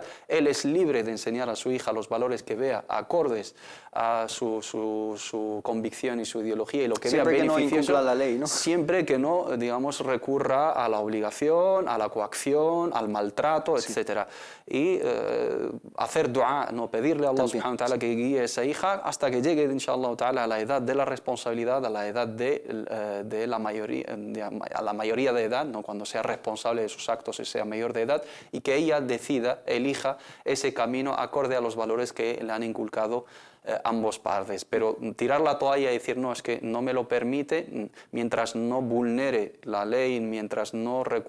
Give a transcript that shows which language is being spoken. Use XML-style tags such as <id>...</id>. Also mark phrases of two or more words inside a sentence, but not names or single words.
<es>Él es libre de enseñar a su hija los valores que vea acordes a su convicción y su ideología y lo que siempre vea que beneficioso, no incumpla la ley, ¿no? siempre que no, digamos, recurra a la obligación, a la coacción, al maltrato, etcétera. Y hacer dua, no pedirle a Allah</es> <ar>سبحانه وتعالى</ar> <es>que guíe a esa hija hasta que llegue,</es> <ar>إن شاء الله تعالى,</ar> <es>a la edad de la responsabilidad, a la edad de la mayoría, a la mayoría de edad, ¿no? Cuando sea responsable de sus actos y sea mayor de edad, y que ella decida, elija ese camino acorde a los valores que le han inculcado ambos padres. Pero tirar la toalla y decir no, es que no me lo permite, mientras no vulnere la ley, mientras no recurra</es>